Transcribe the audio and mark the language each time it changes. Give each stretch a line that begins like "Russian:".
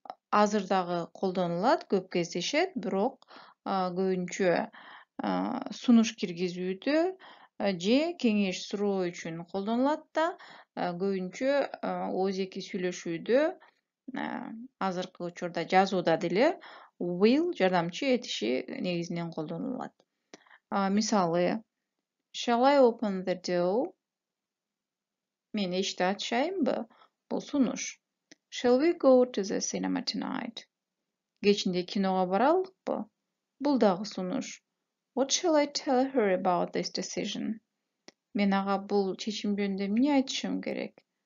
Kyrgyz: Азыр дагы колдонулат, көп кездешет, бирок көбүнчө сунуш киргизүүдө же кеңеш суроо үчүн колдонулат да, көбүнчө өзеки сүйлөшүүдө азыркы учурда жазууда деле will жардамчы этиши негизинен колдонулат. Мисалы,
English: Shall I open the door?
Kyrgyz: Мен эшикти ачайынбы? Бул сунуш.
English: Shall we go to the cinema tonight?
Kyrgyz: Кечинде кинога баралыкпы? Бул дагы сунуш.
English: What shall I tell her about this decision?
Kyrgyz: Мен ага бул чечим жөнүндө эмне айтышым керек?